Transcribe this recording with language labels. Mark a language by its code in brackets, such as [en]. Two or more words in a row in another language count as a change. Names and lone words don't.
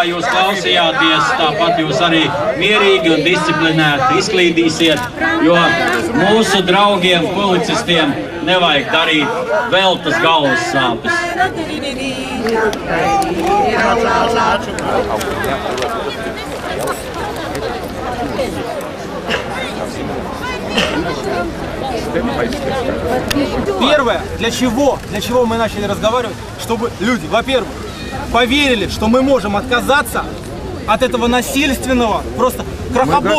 [lv] jūs klausījāties, tāpat jūs arī mierīgi un disciplinēti izklīdīsiet, jo mūsu draugiem, policistiem nevajag darīt veltas galvas sāpes. [ru] Первое, для чего мы начали разговаривать, чтобы люди, во-первых, поверили, что мы можем отказаться от этого насильственного просто крохоборства.